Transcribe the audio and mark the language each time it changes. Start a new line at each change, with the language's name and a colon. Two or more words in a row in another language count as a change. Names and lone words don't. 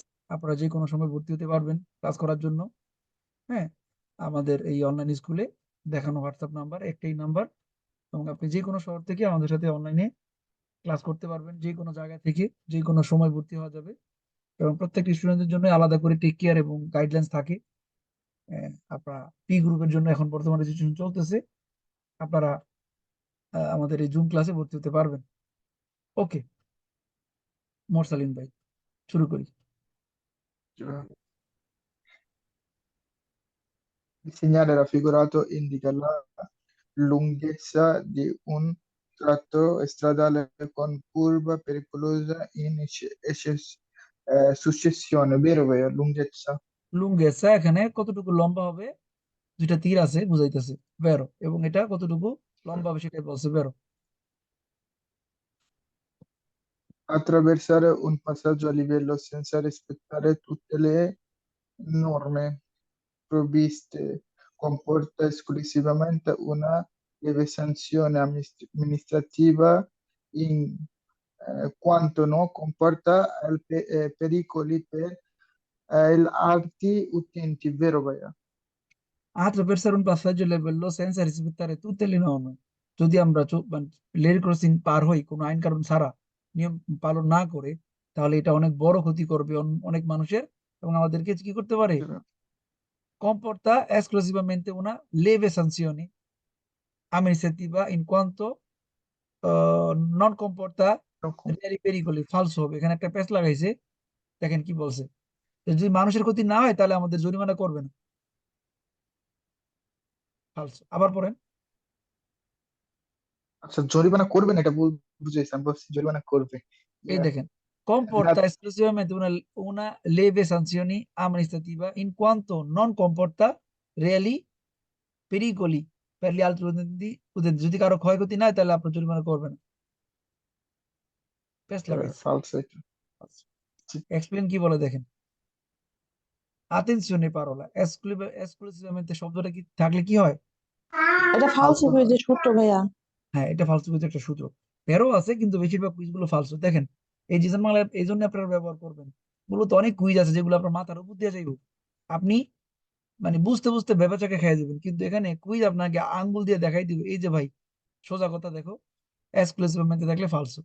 Bangla: আপনারা যে কোনো সময় ভর্তি হতে পারবেন ক্লাস করার জন্য। হ্যাঁ, আমাদের এই অনলাইন স্কুলে দেখানো হোয়াটসঅ্যাপ নাম্বার একটাই নাম্বার, এবং আপনি যে কোনো শহর থেকে আমাদের সাথে অনলাইনে ক্লাস করতে পারবেন যে কোনো জায়গা থেকে, যে কোনো সময় ভর্তি হওয়া যাবে, এবং প্রত্যেকটি স্টুডেন্টের জন্য আলাদা করে টেক কেয়ার এবং গাইডলাইন্স থাকে। আপনারা পি গ্রুপের জন্য এখন বর্তমানে রেজিস্ট্রেশন চলতেছে, আপনারা আমাদের এই জুম ক্লাসে ভর্তি হতে পারবেন। ওকে, মোরসালিন ভাই, শুরু করি।
Italian: Il segnale raffigurato indica la lunghezza di un tratto stradale con curva pericolosa in successione, vero ভাইয়া? lunghezza
Bangla: লুঙ্গেসা এখানে কতটুকু লম্বা হবে, দুইটা তীর আছে বুঝাইতেছে, বেরো, এবং এটা কতটুকু লম্বা হবে সেটাই বলছে, বেরো।
Italian: attraversare un passaggio a livello senza rispettare tutte le norme provviste comporta esclusivamente una lieve sanzione amministrativa in quanto non comporta pericoli per gli altri utenti, vero ভাইয়া? Attraversare un passaggio a livello senza rispettare tutte le norme,
Bangla: যদি আমরা লেন ক্রসিং পার হই কোনো আইন কানুন ছাড়া, নিয়ম পালন না করে, তাহলে এটা অনেক বড় ক্ষতি করবে অনেক মানুষের, এবং আমাদেরকে কি করতে পারে,
Italian: comporta esclusivamente una lieve sanzione amministrativa in quanto non comporta reali pericoli,
Bangla: falso হবে, এখানে একটা পেশ লাগাইছে, দেখেন কি বলছে, যদি মানুষের ক্ষতি না হয় তাহলে আমাদের জরিমানা করবে না, ফালসো। আবার পড়েন। আচ্ছা, জরিমানা করবেন এটা বুঝেছি, আমি বলছি জরিমানা করবে। এই দেখেন,
Italian: comporta esclusivamente una lieve sanzione amministrativa in quanto non comporta reali pericoli per gli altri utenti,
Bangla: যদি কারো ক্ষয়ক্ষতি না হয় তাহলে আপনার জরিমানা করবে না, পেশ লাগাইছে। ফালসো। এক্সপ্লেন কি বলে দেখেন,
Italian: attenzione parola esclusivamente
Bangla: শব্দটা কি থাকলে কি হয়, এটা ফালসো হয়ে যে ছোট ভাইয়া। হ্যাঁ এটা ফালসো কুইজ একটা সূত্র, বেরো আছে কিন্তু বেশিরভাগ কুইজ গুলো ফালসো। দেখেন এই জিসন বাংলা এই জন্য আপনারা ব্যবহার করবেন, মূলত অনেক কুইজ আছে যেগুলো আপনার মাথার উপর দিয়ে যাইব, আপনি মানে বুঝতে বুঝতে বেবাচাকে খেয়ে যাবেন, কিন্তু এখানে কুইজ আপনাকে আঙ্গুল দিয়ে দেখাই দিবে, এই যে ভাই সোজা কথা দেখো, এক্সক্লুসিভmente থাকলে ফালসো।